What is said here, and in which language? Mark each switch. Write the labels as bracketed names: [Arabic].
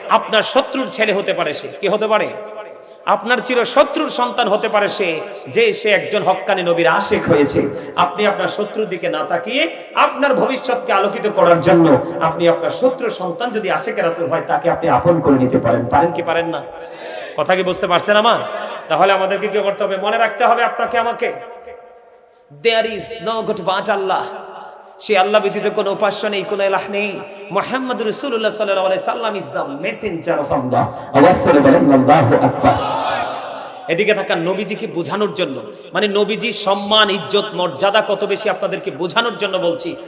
[Bangla] আপনার শত্রুর ছেলে হতে পারে, সে কি হতে পারে? আপনার চির শত্রুর সন্তান হতে পারে সে, যে সে একজন হক্কানি নবীর আশিক হয়েছে। আপনি আপনার শত্রুর দিকে না তাকিয়ে আপনার ভবিষ্যৎকে আলোকিত করার জন্য আপনি আপনার শত্রুর সন্তান যদি আশিকের রাসূল হয়, তাকে আপনি আপন করে নিতে পারেন। পারেন কি পারেন না? কথা কি বুঝতে পারছেন আমার? তাহলে আমাদেরকে কি করতে হবে? মনে রাখতে হবে আপনাকে আমাকে, [English] there is no God but Allah। [Bangla] সে আল্লাহ ব্যতীত কোনো উপাস্য নেই, কোনো ইলাহ নেই। মুহাম্মদ রাসূলুল্লাহ সাল্লাল্লাহু আলাইহি সাল্লাম [English] Is the messenger of Allah. [Bangla] আওয়াজ করে বলেন আল্লাহু আকবার। এদিকে থাকা নবীজিকে বোঝানোর জন্য, মানে নবীজির সম্মান ইজ্জত মর্যাদা কত বেশি আপনাদেরকে বোঝানোর জন্য বলছি।